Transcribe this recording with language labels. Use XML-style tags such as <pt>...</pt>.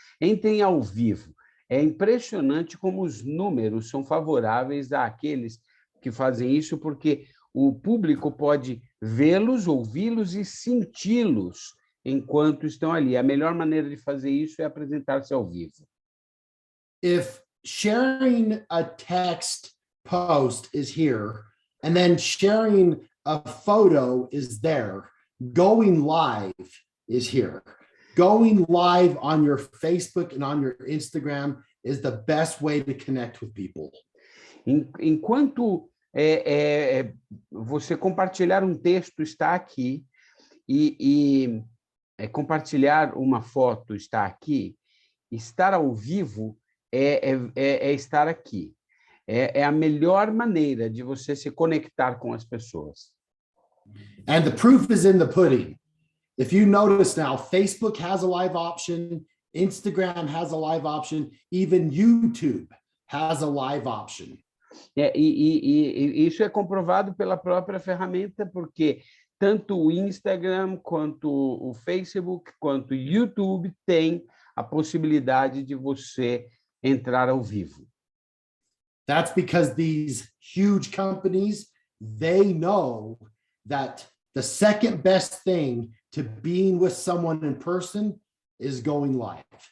<pt>Entrem ao vivo. É impressionante como os números são favoráveis àqueles que fazem isso, porque o público pode vê-los, ouvi-los e senti-los enquanto estão ali. A melhor maneira de fazer isso é apresentar-se ao vivo.</pt> <en>If sharing a text post is here, and then sharing a photo is there, going live is here. Going live on your Facebook and on your Instagram is the best way to connect with people.</en> <pt>Enquanto você compartilhar um texto está aqui e compartilhar uma foto está aqui, estar ao vivo é estar aqui. É a melhor maneira de você se conectar com as pessoas.</pt> <en>And the proof is in the pudding. If you notice now, Facebook has a live option, Instagram has a live option, even YouTube has a live option.</en> <pt>E isso é comprovado pela própria ferramenta, porque tanto o Instagram, quanto o Facebook, quanto o YouTube tem a possibilidade de você entrar ao vivo.</pt> <en>That's because these huge companies, they know that the second best thing to being with someone in person is going live.</en>